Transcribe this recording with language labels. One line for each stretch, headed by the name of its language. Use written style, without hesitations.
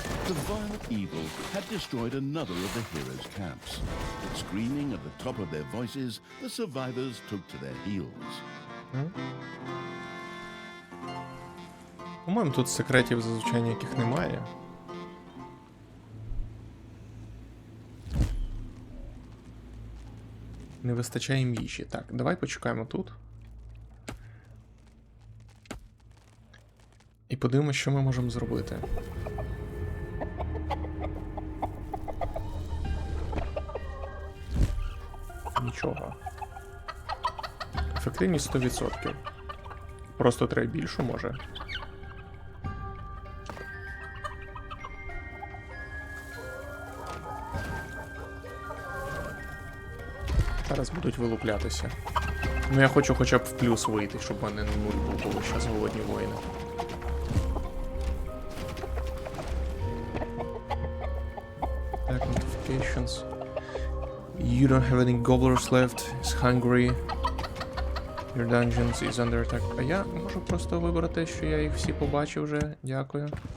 English: The vile evil had destroyed another of the heroes' camps. Screaming at the top of their voices, the survivors took to their heels.
Ukrainian: По-моєму, тут секретів зазвичай ніяких немає. Не вистачає їжі. Так, давай почекаємо тут. І подивимося, що ми можемо зробити. Нічого. Ефективність 100%. Просто треба більшу, може. Зараз будуть вилуплятися. Ну я хочу хоча б в плюс вийти, щоб в мене нуль був, бо зараз голодні воїни. Так, notifications.
English: You don't have any gobblers left. It's hungry. Your dungeons is under attack.
Ukrainian: А я можу просто вибрати, що я їх всі побачив вже. Дякую.